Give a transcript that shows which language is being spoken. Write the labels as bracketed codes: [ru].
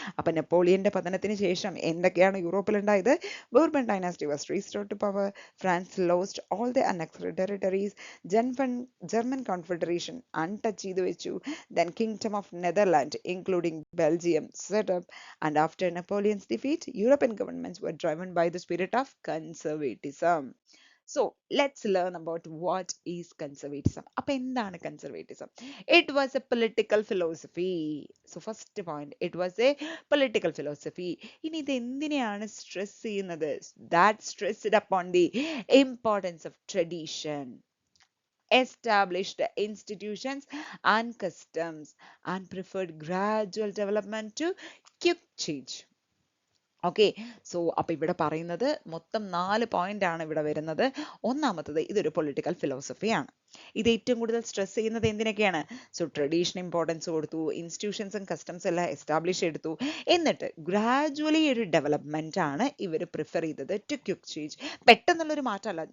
[ml] അപ്പൊ നെപ്പോളിയന്റെ പതനത്തിന് ശേഷം എന്തൊക്കെയാണ് യൂറോപ്പിൽ ഉണ്ടായത്? [en] Bourbon dynasty was restored to power. France lost all the annexed territories. German Confederation [ml] untouched ചെയ്തു വെച്ചു. [en] Then Kingdom of Netherland including Belgium set up. And after Napoleon's defeat European governments were driven by the spirit of conservatism. So let's learn about what is conservatism. [ml] അപ്പോൾ എന്താണ് conservatism? [en] It was a political philosophy. So first point, it was a political philosophy. [ml] ഇനി ഇത് എന്തിനെയാണ് stress ചെയ്യുന്നത്? [en] That stressed upon the importance of tradition, established institutions and customs, and preferred gradual development to quick change. [ml] Okay, so അപ്പോൾ ഇവിടെ പറയുന്നത് മൊത്തം 4 point ആണ് ഇവിടെ വരുന്നത്. ഒന്നാമത്തത് ഇതൊരു പൊളിറ്റിക്കൽ ഫിലോസഫിയാണ്. ഇത് ഏറ്റവും കൂടുതൽ സ്ട്രെസ് ചെയ്യുന്നത് എന്തിനൊക്കെയാണ്? സോ ട്രഡീഷൻ ഇമ്പോർട്ടൻസ് കൊടുത്തു, ഇൻസ്റ്റിറ്റ്യൂഷൻസും കസ്റ്റംസ് എല്ലാം എസ്റ്റാബ്ലിഷ് എടുത്തു. എന്നിട്ട് ഗ്രാജുവലി ഒരു ഡെവലപ്മെന്റ് ആണ് ഇവർ പ്രിഫർ ചെയ്തത് [en] To quick change. [ml] പെട്ടെന്നുള്ളൊരു മാറ്റമല്ല.